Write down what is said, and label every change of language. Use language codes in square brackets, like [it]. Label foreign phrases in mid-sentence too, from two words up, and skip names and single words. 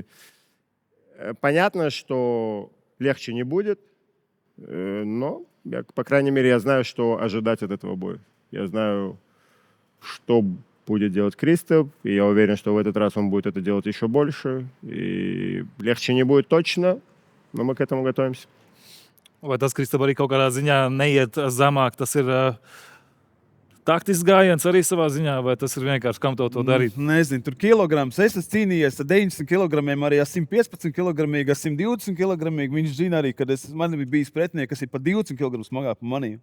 [ru] Понятно, что легче не будет, но, по крайней мере, я знаю, что ожидать от этого боя. Я знаю, что будет делать Кристоф, и я уверен, что в этот раз он будет это делать еще больше. И легче не будет точно, но мы к этому готовимся. [lv] Vai tas, Kristap, arī kaut kādā ziņā neiet zemāk? Tas ir taktisks gājiens arī savā ziņā, vai tas ir vienkārši kam to darīt? Nezinu, tur kilograms. Es esmu cīnījies ar 90 kg, arī ar 115 kg, ar 120 kg. Viņš zina arī, ka man bija bijis pretinieks, kas ir pat 20 kg smagāk par mani.